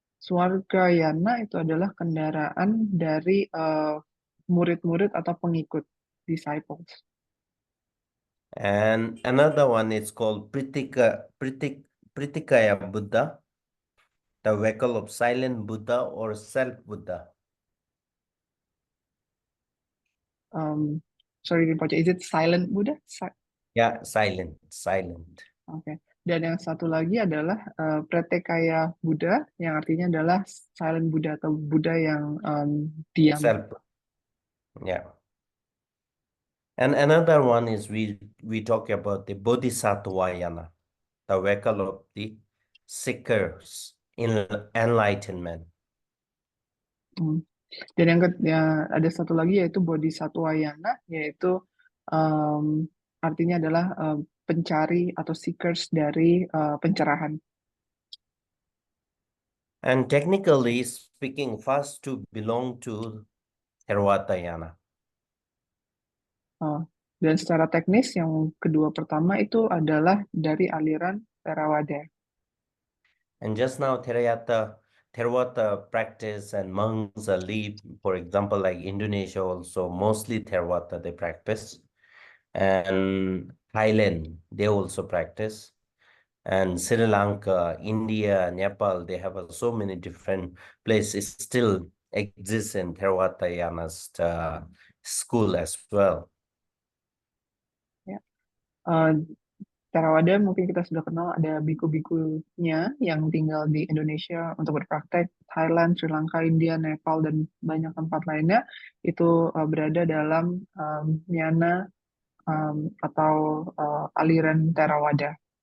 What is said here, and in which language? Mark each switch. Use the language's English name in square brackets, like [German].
[Indonesian] Swargayana itu adalah kendaraan dari murid-murid atau pengikut, disciples. [English] And another one is called Pritikaya Buddha, the vehicle of silent Buddha or self-Buddha. Sorry, Rinpoche, is it silent Buddha? Yeah, silent. [Indonesian] Oke. Dan yang satu lagi adalah Pretekaya Buddha, yang artinya adalah [English] silent Buddha [Indonesian] atau Buddha yang diam. [English] Self. Yeah. And another one is we talk about the Bodhisattvayana, the vehicle of the seekers in enlightenment. [Indonesian] Dan yang ada satu lagi yaitu Bodhisattvayana, yaitu artinya adalah pencari atau seekers dari pencerahan. [English] And technically speaking, first to belong to Theravadayana. [Indonesian] Dan secara teknis yang kedua pertama itu adalah dari aliran Theravada. [English] And just now Theravada practice and monks live, for example, like Indonesia also, mostly Theravada they practice. And Thailand, they also practice. And Sri Lanka, India, Nepal, they have so many different places still exist in Theravadayana's school as well. [Indonesian] Ya. Theravada mungkin kita sudah kenal, ada biku-bikunya yang tinggal di Indonesia untuk berpraktek. Thailand, Sri Lanka, India, Nepal, dan banyak tempat lainnya itu berada dalam nyana atau aliran Theravada.